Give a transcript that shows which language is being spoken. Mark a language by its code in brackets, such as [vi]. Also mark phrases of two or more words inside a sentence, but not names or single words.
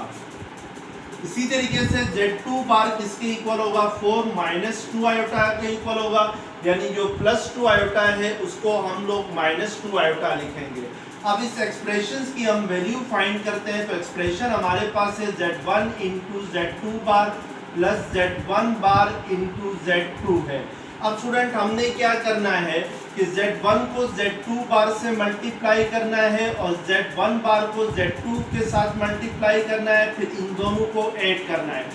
[hi] इसी तरीके से z2 बार किसके इक्वल होगा, 4 - 2 आयोटा के इक्वल होगा, यानी जो +2 आयोटा है उसको हम लोग -2 आयोटा लिखेंगे। अब इस एक्सप्रेशंस की हम [en] value find [hi] करते हैं। तो एक्सप्रेशन हमारे पास है z1 into z2 बार प्लस z1 बार into z2 है। अब स्टूडेंट हमने क्या करना है कि z1 को z2 बार से मल्टीप्लाई करना है और z1 बार को z2 के साथ मल्टीप्लाई करना है, फिर इन दोनों को ऐड करना है।